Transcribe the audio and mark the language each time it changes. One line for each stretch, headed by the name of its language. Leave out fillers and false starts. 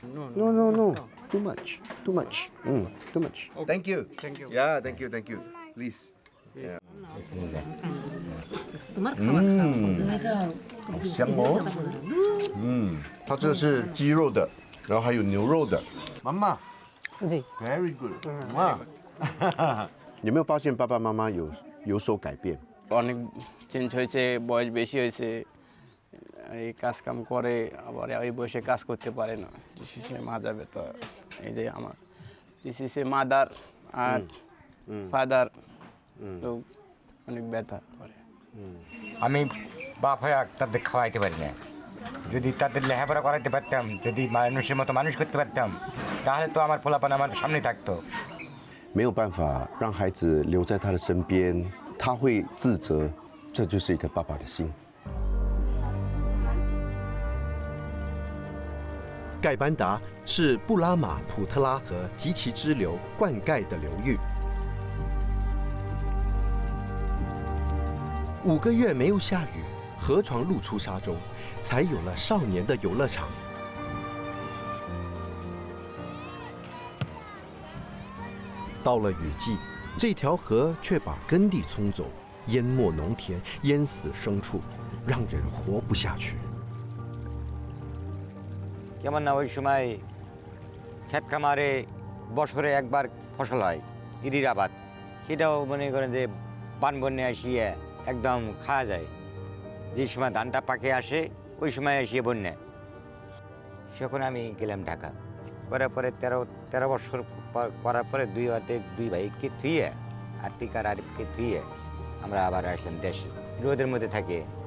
English: No, too much. Too much. Thank you. Yeah, thank you. Please. Yeah.
Chinese: 好香哦。它这是鸡肉的，然后还有牛肉的。妈妈，
English: Very good.
Chinese: 有没有发现爸爸妈妈有所改变？
Bangla: অনেক change হয়েছে, বয়স বেশি হয়েছে, এই কাজ কাম করে আবার ওই বয়সে কাজ করতে পারে না, বিশেষে মা যাবে তো এই যে আমার বিশেষে মাদার আর ফাদার লোক অনেক ব্যথা করে। আমি বাপ হয়ে তাদের খাওয়াইতে পারি না, যদি তাদের লেখাপড়া করাইতে পারতাম, যদি মানুষের মতো মানুষ করতে পারতাম, তাহলে তো আমার পোলাপান আমার সামনে থাকতো।
Chinese: 没有办法让孩子留在他的身边。他会自责，这就是一个爸爸的心。盖班达是布拉马普特拉河及其支流灌溉的流域。 5个月没有下雨，河床露出沙洲，才有了少年的游乐场。到了雨季， 这条河却把耕地冲走，淹没农田，淹死牲畜，让人活不下去。
Bangla: যেমন না ওই সময় ক্ষেত খামারে বছরে একবার ফসল হয়, ইরির আবাদ, সেটাও মনে করেন যে বান বন্যা আসিয়ে একদম খাওয়া যায়। যে সময় ধানটা পাকে আসে ওই সময় আসিয়ে বন্যা। সেখন আমি গেলাম ঢাকা, করার পরে 13 বছর করার পরে দুই ভাইকে থুয়ে আর্থিক আর আরিফকে থুয়ে আমরা আবার আসলাম দেশে, রোদের মধ্যে থাকে।